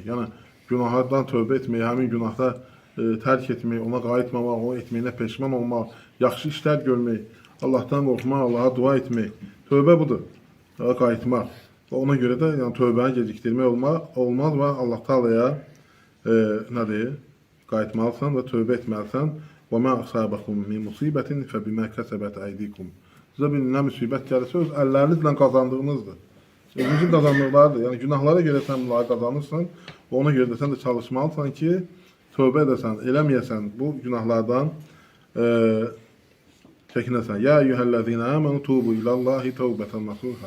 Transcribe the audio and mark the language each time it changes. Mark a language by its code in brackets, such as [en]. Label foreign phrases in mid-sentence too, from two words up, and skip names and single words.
[az] Yəni, günahlardan tövbə etmək, həmin günahda tərk etmək, ona qayıtmamaq, o etməyinə peşman olmaq, yaxşı işlər görmək, Allahdan qorxmaq, Allaha dua etmək. Tövbə budur, qayıtmaq. Və ona görə də yəni, tövbəni gecikdirmək olmaz və Allah Taala'ya nədir? Qayıtmalısan və tövbə etməlisən. [ar] وَمَا أَصَابَكُمْ مِنْ مُصِيبَةٍ فَبِمَا كَسَبَتْ أَيْدِيكُمْ. [az] Sizə bir nə müsibət gəlirsə, öz əllərinizlə qazandığınızdır. Özünüzün qazandıqlarıdır. Yəni, günahlara görə sən bunları qazanırsan və ona görə də sən də çalışmalısan ki, tövbə edəsən, eləməyəsən, bu günahlardan çəkinəsən. [ar] يا أيها الذين آمنوا توبوا إلى الله توبة نصوحا.